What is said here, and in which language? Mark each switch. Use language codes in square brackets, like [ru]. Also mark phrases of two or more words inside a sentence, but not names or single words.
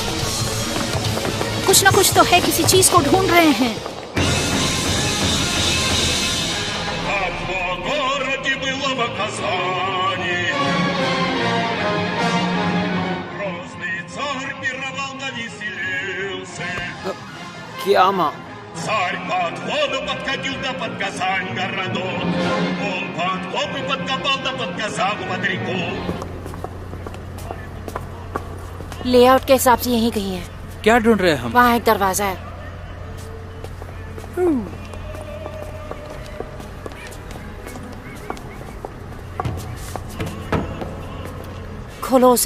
[hi] कुछ ना कुछ तो है, किसी चीज को ढूंढ रहे हैं। क्या माँ? [ru] Царь под воду подкатил да под Казань городок. Он под копы подкопал да под Казанку под реку. [hi] लेआउट के हिसाब से यहीं कहीं है। क्या ढूंढ रहे हैं हम? वहाँ एक दरवाजा है। खोलो उसे।